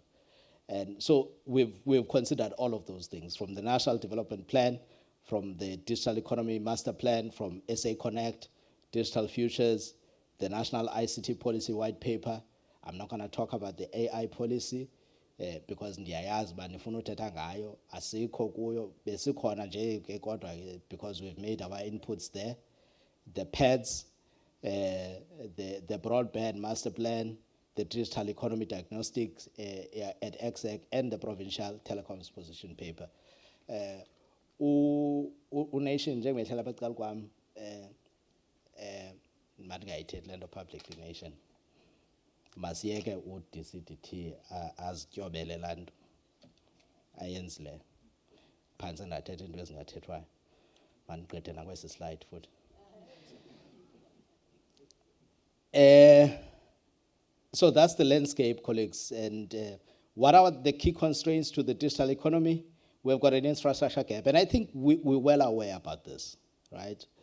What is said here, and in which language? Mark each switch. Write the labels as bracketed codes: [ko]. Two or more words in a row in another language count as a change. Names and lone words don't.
[en] And so we've considered all of those things, from the National Development Plan, from the Digital Economy Master Plan, from SA Connect, Digital Futures, the National ICT Policy White Paper. I'm not going to talk about the AI policy, because [xh] ndiyayazi ba nifuna uthetha ngayo asikho kuyo besikhona nje ke kodwa [en] because we've made our inputs there. The PEDS, the Broadband Master Plan, the Digital Economy Diagnostics at EXEC, and the Provincial Telecoms Position Paper. [xh] Nation njengehlala phecelwa kwami maningayithethi lento publicly nation. Masiyeke u-DCDT azityobele laa nto ayenzile phantse ndathetha into ezingathethwayo mandigqithe nakwesi slide futhi. [en] So that's the landscape, colleagues. And what are the key constraints to the digital economy? We've got an infrastructure gap, and I think we're well aware about this, right?